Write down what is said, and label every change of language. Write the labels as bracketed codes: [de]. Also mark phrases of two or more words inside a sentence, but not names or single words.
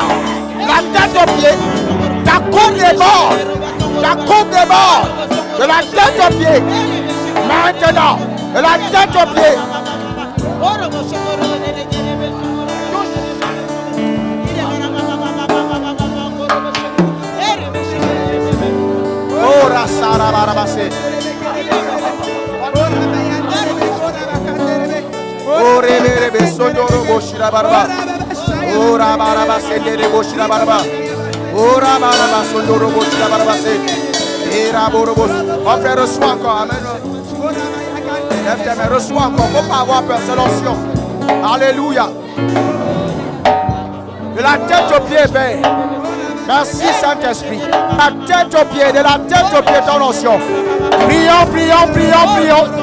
[fr] La tête au pied. Ta coupe des morts. Ta coupe des morts. De la tête au pied. Maintenant. De la tête au pied. Oh, Rassara Barabase. Oh, Rebe Sondoro Boshira Barba. Oh, Rabarabase de Boshira Barba. Oh, Rabaraba Sondoro Boshira Barbase. Et Raborobos. On fait reçoit encore. Amen. Reçois encore. Il ne faut pas avoir peur. C'est l'onction. Alléluia. De la tête aux pieds, Père. Merci Saint-Esprit. De la tête aux pieds. De la tête aux pieds, ton onction. Prions, prions, prions, prions.